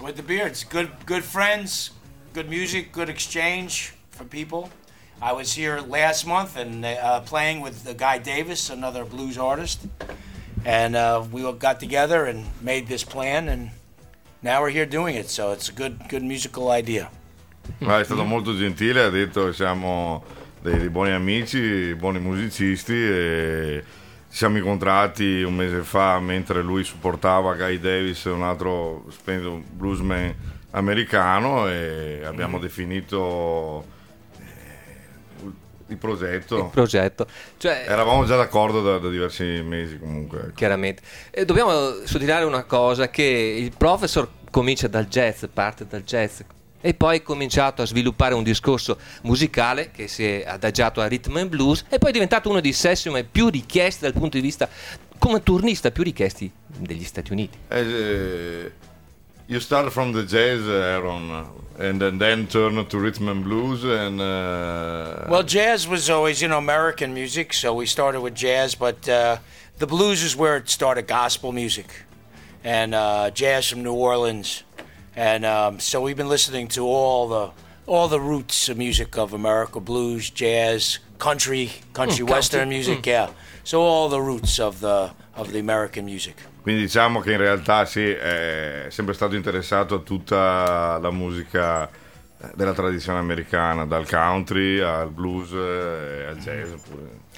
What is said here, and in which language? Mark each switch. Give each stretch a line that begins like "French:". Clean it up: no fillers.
English: With the Beards, good friends, good music, good exchange for people. I was here last month and playing with Guy Davis, another blues artist, and we all got together and made this plan, and now we're here doing it. So it's a good musical idea.
Italian: Ma è stato molto gentile, ha detto siamo dei buoni amici, buoni musicisti, e ci siamo incontrati un mese fa mentre lui supportava Guy Davis, un altro splendido bluesman americano, e abbiamo definito il progetto. Cioè, eravamo già d'accordo da diversi mesi comunque, ecco. Chiaramente, e dobbiamo sottolineare una cosa, che il professor comincia dal jazz, parte dal jazz, e poi è cominciato a sviluppare un discorso musicale che si è adagiato a rhythm and blues, e poi è diventato uno dei session più richiesti dal punto di vista come turnista più richiesti degli Stati Uniti.
English: You start from the jazz, Aaron, and then turn to rhythm and blues, and well, jazz was always, you know, American music, so we started with jazz, but the blues is where it started, gospel music and jazz from New Orleans. And so we've been listening to all the roots of music of America, blues, jazz, country western music, yeah. So all the roots of the American music.
Italian: Quindi diciamo che in realtà sì, è sempre stato interessato a tutta la musica della tradizione americana, dal country al blues e al jazz pure.